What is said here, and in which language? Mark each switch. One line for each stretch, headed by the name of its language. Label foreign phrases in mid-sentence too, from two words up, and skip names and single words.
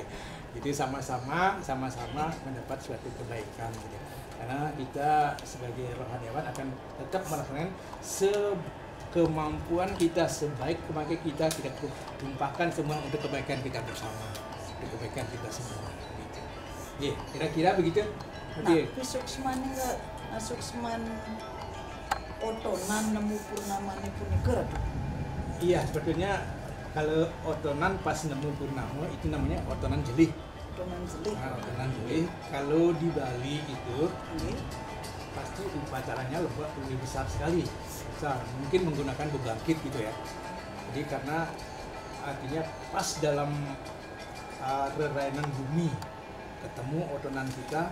Indonesian: Jadi sama-sama mendapat suatu kebaikan gitu. Karena kita sebagai rohaniawan akan tetap melaksanakan sekemampuan kita, sebaik kemampuan kita tumpahkan semua untuk kebaikan kita bersama, untuk kebaikan kita semua gitu. Ya, kira-kira begitu. Nah,
Balinese: suksman otonan nemu purnamane punika.
Indonesian: Iya, sebetulnya kalau otonan pas nemu purnama itu namanya otonan jelih. Otonan jelih. Nah, otonan jelih. Kalau di Bali itu pasti upacaranya lebih besar sekali. Besar. Mungkin menggunakan bebangkit gitu ya. Jadi karena artinya pas dalam rerainan bumi ketemu otonan kita.